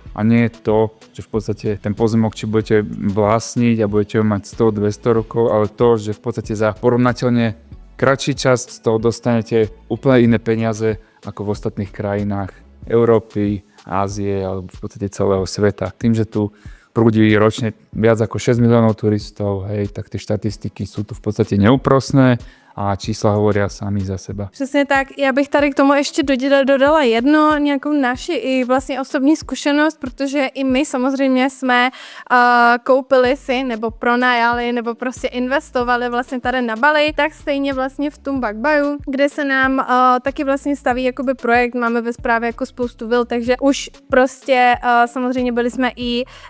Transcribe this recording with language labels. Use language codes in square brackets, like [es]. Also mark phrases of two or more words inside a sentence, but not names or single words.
[sk] A nie je to, že v podstate ten pozemok, či budete vlastniť a budete ho mať 100-200 rokov, ale to, že v podstate za porovnateľne kratší čas z toho dostanete úplne iné peniaze ako v ostatných krajinách Európy, Ázie alebo v podstate celého sveta. Tým, že tu prúdi ročne viac ako 6 miliónov turistov, hej, tak tie štatistiky sú tu v podstate neúprosné a čísla hovoria sami za seba. [cs] Přesně tak, já bych tady k tomu ještě dodala nějakou naši i vlastně osobní zkušenost, protože i my samozřejmě jsme koupili si nebo pronajali nebo prostě investovali vlastně tady na Bali, tak stejně vlastně v Tumbak Bayu, kde se nám taky vlastně staví jakoby projekt, máme ve správě jako spoustu vil, takže už prostě samozřejmě byli jsme i